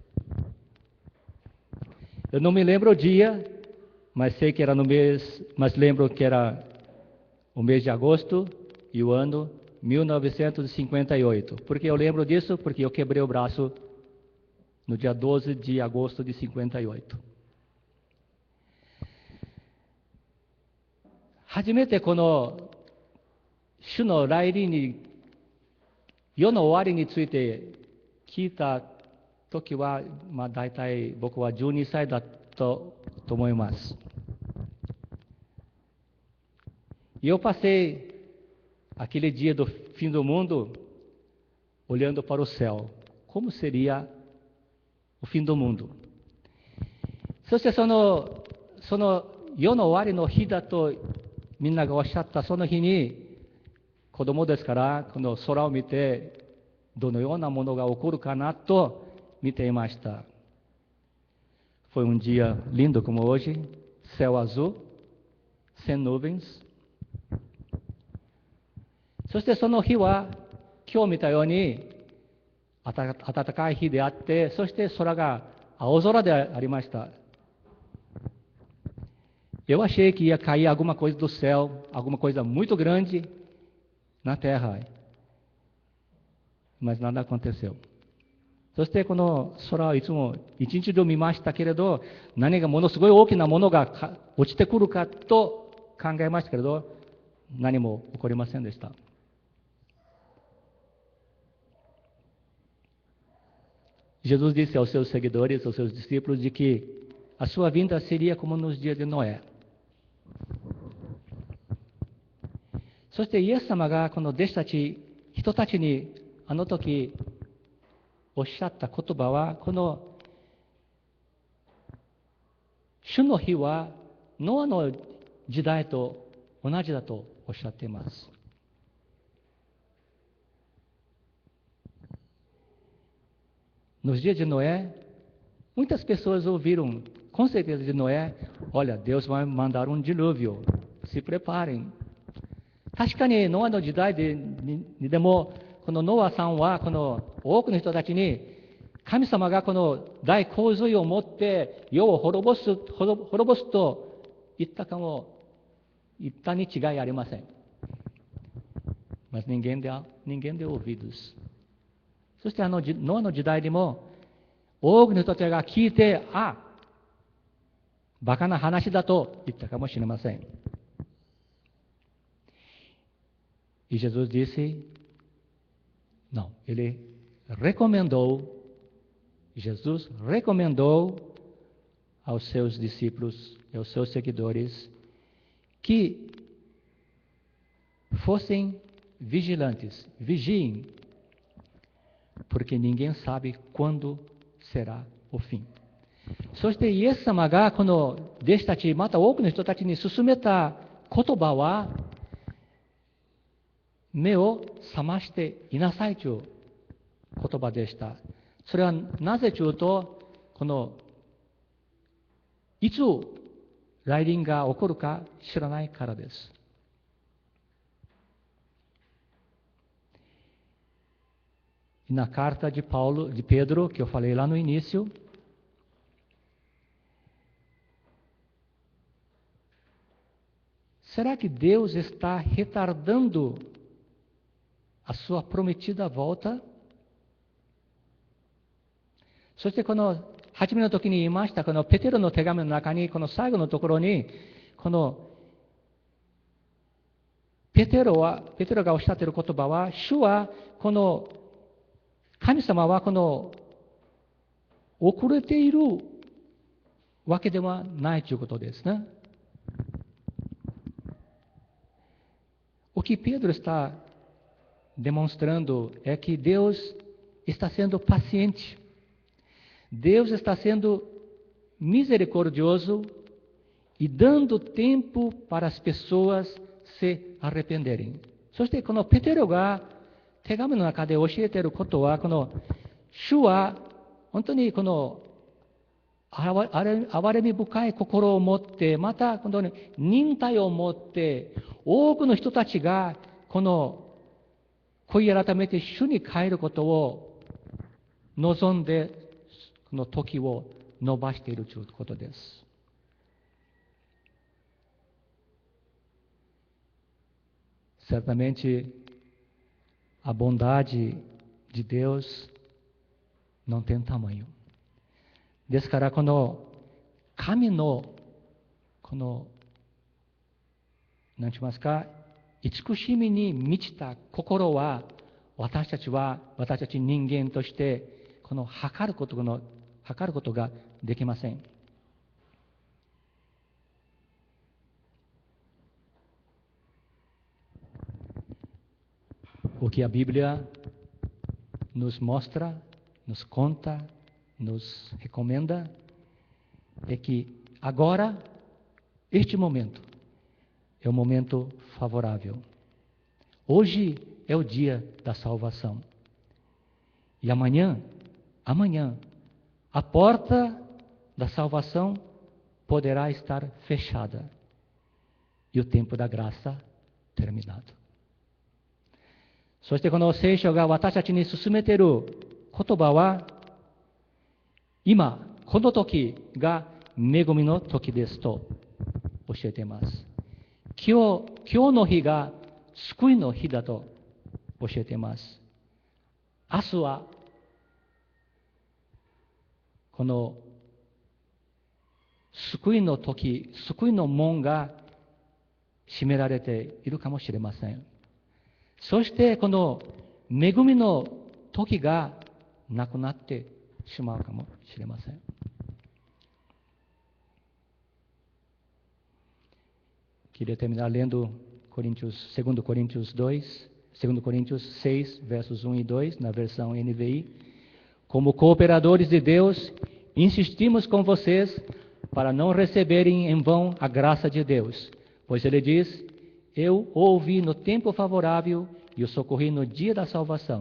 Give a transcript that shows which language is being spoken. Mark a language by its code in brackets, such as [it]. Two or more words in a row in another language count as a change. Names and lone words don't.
[pt] Eu não me lembro o dia, mas sei que era mas lembro que era o mês de agosto e o ano 1958. Por que eu lembro disso? Porque eu quebrei o braço no dia 12 de agosto de 58. [ja] 初めてこの主の来臨に、世の終わりについて聞いた時は、大体僕は12歳だったと思います。 [pt] E eu passei aquele dia do fim do mundo olhando para o céu. Como seria o fim do mundo? [ja] そしてその世の終わりの日だとみんながおっしゃったその日に、子供ですからこの空を見てどのようなものが起こるかなと見ていました。 [pt] Foi dia lindo como hoje, céu azul, sem nuvens. [ja] そしてその日は今日見たように暖かい日であって、そして空が青空でありました。 [pt] Eu achei que ia cair alguma coisa do céu, alguma coisa muito grande na terra, mas nada aconteceu. [ja] そしてこの空はいつも一日中見ましたけれど、何がものすごい大きなものが落ちてくるかと考えましたけれど、何も起こりませんでした。 [pt] Jesus disse aos seus seguidores, aos seus discípulos, de que a sua vinda seria como nos dias de Noé. [ja] そしてイエス様がこの弟子たち、人たちにあの時おっしゃった言葉は、この主の日はノアの時代と同じだとおっしゃっています [pt] 。Nos dias de Noé, muitas pessoas ouviram, com certeza, de Noé: olha, Deus vai mandar dilúvio, se preparem. [ja] 確かにノアの時代でも、このノアさんはこの多くの人たちに、神様がこの大洪水をもって世を滅ぼすと言ったに違いありません。 [pt] Mas ninguém deu ouvidos. [ja] そしてノアの時代でも多くの人たちが聞いて、 バカな話だと言ったかもしれません。 [pt] E Jesus disse, não, ele recomendou, Jesus recomendou aos seus discípulos e aos seus seguidores que fossem vigilantes, vigiem, porque ninguém sabe quando será o fim. [ja] そしてイエス様がこの弟子たち、また多くの人たちに勧めた言葉は、目を覚ましていなさいという言葉でした。それはなぜというと、このいつ来臨が起こるか知らないからです。 [pt] Na carta de Pedro, que eu falei lá no início, será que Deus está retardando a sua prometida volta? [ja] そしてこの初めの時に言いました、このペテロの手紙の中に、この最後のところに、このペテロがおっしゃっている言葉は、主はこの神様はこの遅れているわけではないということですね。 [pt] O que Pedro está demonstrando é que Deus está sendo paciente. Deus está sendo misericordioso e dando tempo para as pessoas se arrependerem. [ja] そしてこのペテロが手紙の中で教えていることは、この主は本当にこの憐れみ深い心を持って、またこの忍耐を持って、多くの人たちがこの悔い改めて主に帰ることを望んで、この時を伸ばしているということです。 [pt] Certamente, a bondade de Deus não tem tamanho. [ja] ですから、この神のこの何て言いますか、慈しみに満ちた心は、私たち人間としてこの測ることができません。 [pt] O que a Bíblia nos mostra, nos conta, nos recomenda é que agora, este momento, é um momento favorável. Hoje é o dia da salvação. E amanhã, a porta da salvação poderá estar fechada e o tempo da graça terminado. [ja] そしてこの聖書が私たちに勧めている言葉は、今、この時が恵みの時ですと教えています。今日の日が救いの日だと教えています。明日は、この救いの時、救いの門が閉められているかもしれません。そしてこの恵みの時がなくなってしまうかもしれません。 [pt] Queria terminar lendo 2 Coríntios 6, versos 1 e 2, na versão NVI. Como cooperadores de Deus, insistimos com vocês para não receberem em vão a graça de Deus, pois ele diz: eu o ouvi no tempo favorável e o socorri no dia da salvação.